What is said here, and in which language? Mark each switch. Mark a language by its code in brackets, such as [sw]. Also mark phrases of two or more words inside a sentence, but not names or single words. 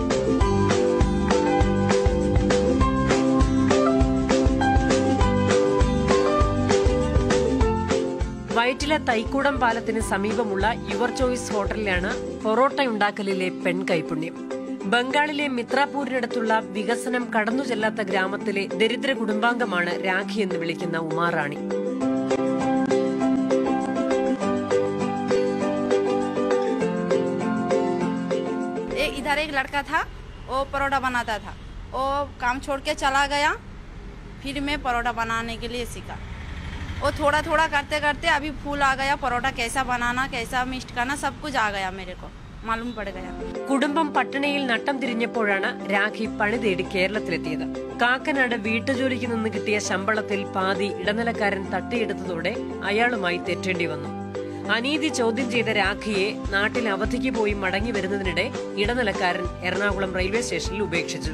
[ml] വയറ്റിലെ തൈക്കൂടം പാലത്തിന് സമീപമുള്ള യുവർ ചോയ്സ് ഹോട്ടലിലാണ് പൊറോട്ടയുണ്ടാക്കലിലെ പെൺകൈപുണ്യം. ബംഗാളിലെ മിത്രാപൂരിനടുത്തുള്ള വികസനം കടന്നു ചെല്ലാത്ത ഗ്രാമത്തിലെ ദരിദ്ര കുടുംബാംഗമാണ് രാഖി എന്ന് വിളിക്കുന്ന ഉമാറാണി. [hi] इधर एक लड़का था, वो परोठा बनाता था. वो काम छोड़ के चला गया, फिर मैं परोठा बनाने के लिए सीखा. वो थोड़ा थोड़ा करते करते अभी फूल आ गया. परोठा कैसा बनाना, कैसा मिक्स करना, सब कुछ आ गया, मेरे को मालूम पड़ गया. [ml] കുടുംബം പട്ടിണിയിൽ നട്ടം തിരിഞ്ഞപ്പോഴാണ് രാഖി പണി തേടി കേരളത്തിലെത്തിയത്. കാക്കനാട് വീട്ടുജോലിക്ക് നിന്ന് കിട്ടിയ ശമ്പളത്തിൽ പാതി ഇടനിലക്കാരൻ തട്ടിയെടുത്തതോടെ അയാളുമായി തെറ്റേണ്ടി വന്നു. അനീതി ചോദ്യം ചെയ്ത രാഖിയെ നാട്ടിൽ അവധിക്ക് പോയി മടങ്ങി വരുന്നതിനിടെ ഇടനിലക്കാരൻ എറണാകുളം റെയിൽവേ സ്റ്റേഷനിൽ ഉപേക്ഷിച്ചു.